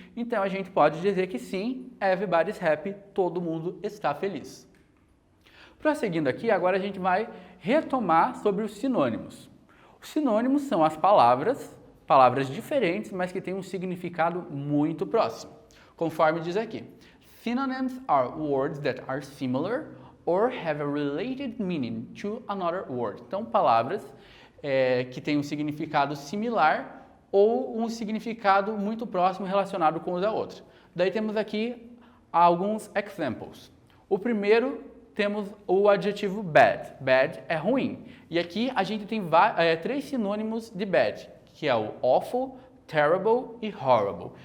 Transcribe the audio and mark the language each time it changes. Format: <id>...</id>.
<pt>Então, a gente pode dizer que sim,</pt> <en>everybody's happy,</en> <pt>todo mundo está feliz. Prosseguindo aqui, agora a gente vai retomar sobre os sinônimos. Os sinônimos são as palavras diferentes, mas que têm um significado muito próximo. Conforme diz aqui,</pt> <en>synonyms are words that are similar or have a related meaning to another word.</en> <pt>Então, palavras que têm um significado similar ou um significado muito próximo relacionado com o da outra. Daí temos aqui alguns examples. O primeiro, temos o adjetivo bad. Bad é ruim. E aqui a gente tem 3 sinônimos de bad, que é o awful, terrible e horrible.</pt>